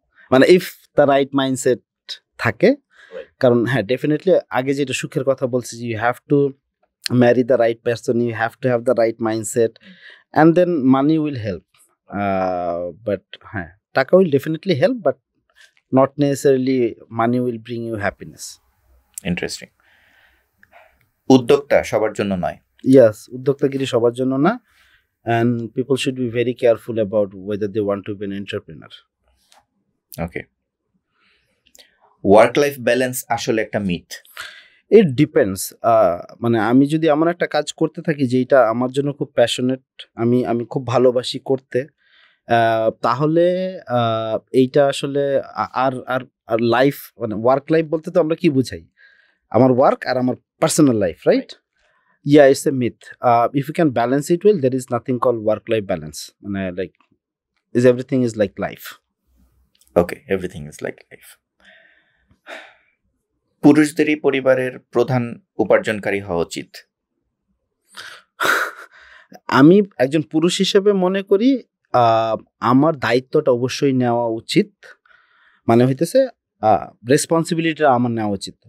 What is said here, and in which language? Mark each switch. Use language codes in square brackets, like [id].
[en] মানে if the right mindset থাকে। [bn] কারণ হ্যাঁ, ডেফিনেটলি আগে যেটা সুখের কথা বলছি, [en] You have to marry the right person, you have to have the right mindset, and then money will help. But হ্যাঁ, টাকা will definitely help, but not necessarily money will bring you happiness. [bn] Interesting. উদ্যোক্তা সবার জন্য নয়। [en] Yes, [bn] উদ্যোক্তাগিরি সবার জন্য না, [en] and people should be very careful about whether they want to be an entrepreneur. Okay. [bn] Work life balance আসলে একটা myth. [en] It depends. [bn] মানে আমি যদি এমন একটা কাজ করতে থাকি যেটা আমার জন্য খুব প্যাশনেট, আমি খুব ভালোবাসি করতে, তাহলে এইটা আসলে আর আর আর লাইফ, মানে ওয়ার্ক লাইফ বলতে তো আমরা কি বুঝাই, আমার ওয়ার্ক আর আমার personal life, right? [en] Yeah, it's a myth. If you can balance it well, there is nothing called work life balance. মানে like everything is like life. Okay, everything is like life. [bn] পুরুষদেরই পরিবারের প্রধান উপার্জনকারী হওয়া উচিত। আমি একজন পুরুষ হিসেবে মনে করি আমার দায়িত্বটা অবশ্যই নেওয়া উচিত, মানে হইতেছে রেসপন্সিবিলিটিটা আমার নেওয়া উচিত।